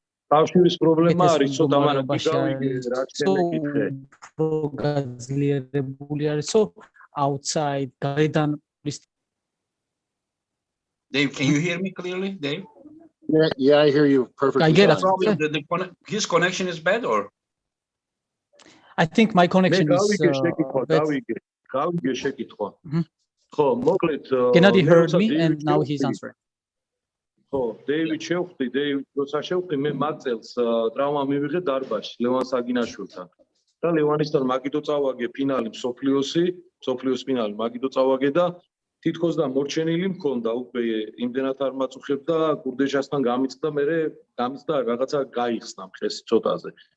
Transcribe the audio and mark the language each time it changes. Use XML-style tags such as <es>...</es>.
<ka>Tavshiris problema არის, ცოტა მაგრამ გავიგე რა შეგეკითხე. გაძლიერებული არის, outside გარედან.</ka> <en>Dave, can you hear me clearly, Dave? Yeah, I hear you perfectly. I get it. His connection is bad, or? I think my connection is bad.</en> <ka>გავიგე შეკითხვა. ხო, მოკლედ</ka> <en>Gennady heard me and now he's answering.</en> <ka>ხო, დეივიდ შევხვდი, როცა შევხვდი მე მაგ წელს ტრავმა მივიღე დარბაზში ლევან საგინაშვილთან. და ლევანისთან მაგიდო წავაგე ფინალი მსოფლიოს ფინალი მაგიდო წავაგე და თითქოს და მორჩენილი მქონდა უკვე იმდენად არ მაწუხებდა კურდეშასთან გამიწყდა გამიწყდა რაღაცა გაიხსნა მხეს ცოტაზე.</ka>